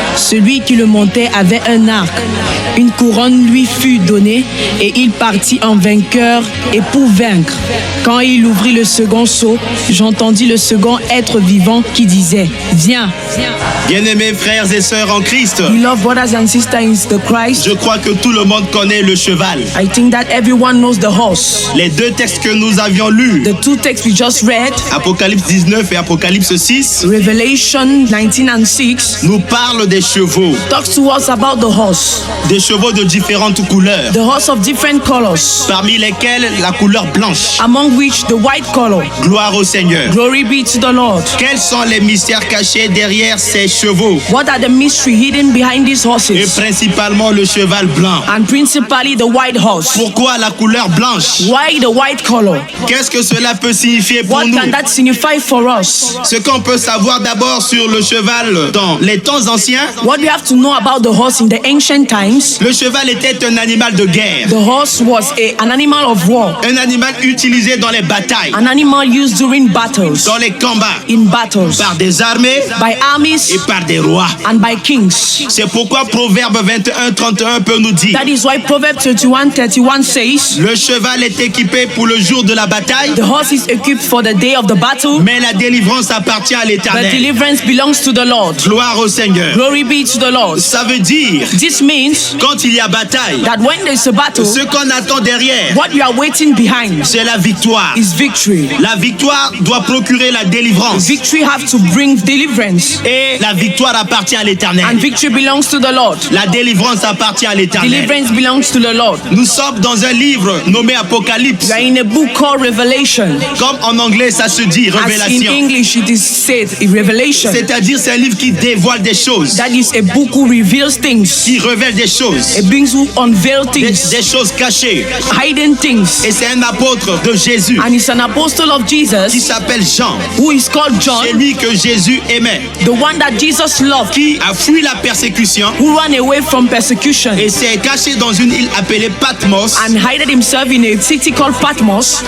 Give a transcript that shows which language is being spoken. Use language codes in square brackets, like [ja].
[fr] Celui qui le montait avait un arc. Une couronne lui fut donnée, et il partit en vainqueur et pour vaincre. Quand il ouvrit le second sceau, j'entendis le second être vivant qui disait: Viens. Bien-aimés frères et sœurs en Christ, [en] Beloved brothers and sisters in the Christ, [fr] je crois que tout le monde connaît le cheval. [en] I think that everyone knows the horse. [fr] Les deux textes que nous avions lus, [en] The two texts we just read, [fr] Apocalypse 19 et Apocalypse 6, [en] Revelation 19 and 6, [fr] nous parlent des chevaux. [en] talks to us about the horse. [fr] Des chevaux de différentes couleurs, [en] The horse of different colors, [fr] parmi lesquels la couleur blanche. [en] among which the white color. [fr] Gloire au Seigneur. [en] Glory be to the Lord. [fr] Quels sont les mystères cachés derrière ces chevaux? [en] What are the mystery hidden behind these [fr] Et [en] horses? [fr] principalement le cheval blanc. [en] And principally the white horse. [fr] Pourquoi la couleur couleur blanche? [en] Why the white color? [fr] Qu'est-ce que cela peut signifier pour [en] What [fr] nous? [en] can that signify for us? [fr] Ce qu'on peut savoir d'abord sur le cheval dans les temps anciens, [en] What we have to know about the horse in the ancient times, [fr] le cheval était un animal de guerre, [en] the horse was an animal of war, [fr] un animal utilisé dans les batailles, [en] an animal used during battles, [fr] dans les combats, [en] in battles, [fr] par des armées [en] by armies [fr] et par des rois. [en] and by kings. [fr] C'est pourquoi Proverbe 21:31 peut nous dire: [en] That is why Proverbs 31:31 says, [fr] le cheval est équipé pour le jour de la bataille, [en] the horse is equipped for the day of the battle, [fr] mais la délivrance appartient à [en] but [fr] l'Éternel. [en] deliverance belongs to the Lord. [fr] Gloire au Seigneur. [en] Glory be to the Lord. [fr] Ça veut dire, [en] This means [fr] quand il y a bataille, [en] that when there's a battle, [fr] ce qu'on attend derrière, [en] what you are waiting behind [fr] c'est la victoire. [en] is victory. [fr] La victoire doit procurer la délivrance. [en] Victory have to bring deliverance, [fr] Et la victoire appartient à l'Éternel. [en] and victory belongs to the Lord. [fr] La délivrance appartient à l'Éternel. [en] Deliverance belongs to the Lord. [fr] Nous sommes dans un livre nommé Apocalypse. [en] We are in a book called Revelation. [fr] Comme en anglais ça se dit, [en] As in [fr] révélation. [en] English it is said in Revelation. [fr] C'est-à-dire c'est un livre qui dévoile des choses, [en] That is a book who reveals things. [fr] qui révèle des choses, [en] It brings who unveil things, [fr] des choses cachées. [en] hidden things. [fr] Et c'est un apôtre de Jésus [en] And it's an apostle of [fr] qui [en] Jesus [fr] s'appelle Jean. [en] who is called John, [fr] C'est lui que Jésus aimait, [en] the one that Jesus loved, [fr] qui a fui la persécution [en] who ran away from persecution [fr] et s'est caché dans une île appelée Patmos [en] and hided himself in a city called Patmos